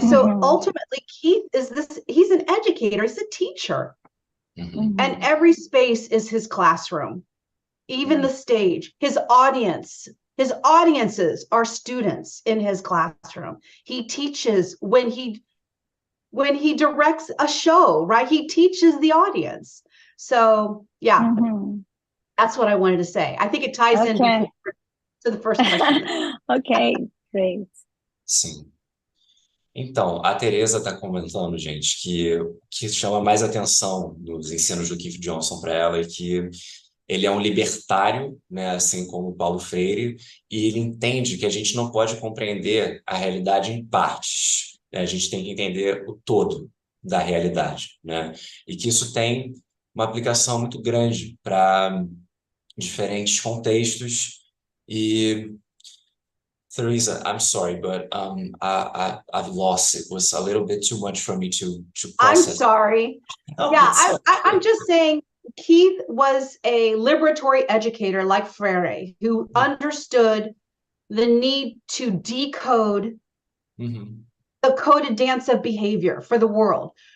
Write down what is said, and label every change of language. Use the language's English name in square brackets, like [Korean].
[English] So ultimately, Keith he's an educator, he's a teacher, and every space is his classroom, even the stage, his audiences are students in his classroom. He teaches when he directs a show, right? He teaches the audience. So yeah, that's what I wanted to say. I think it ties in to the first question. Okay, great. [Portuguese] Sim. Então, a Teresa está comentando, gente, que o que chama mais atenção nos ensinos do Keith Johnstone para ela é que ele é um libertário, né, assim como o Paulo Freire, e ele entende que a gente não pode compreender a realidade em partes, né? A gente tem que entender o todo da realidade, né? E que isso tem uma aplicação muito grande para diferentes contextos. [English] E Teresa, I'm sorry, but I've lost. It was a little bit too much for me to process. I'm sorry. Oh, Yeah, it's okay. I'm just saying Keith was a liberatory educator like Freire, who understood the need to decode the coded dance of behavior for the world.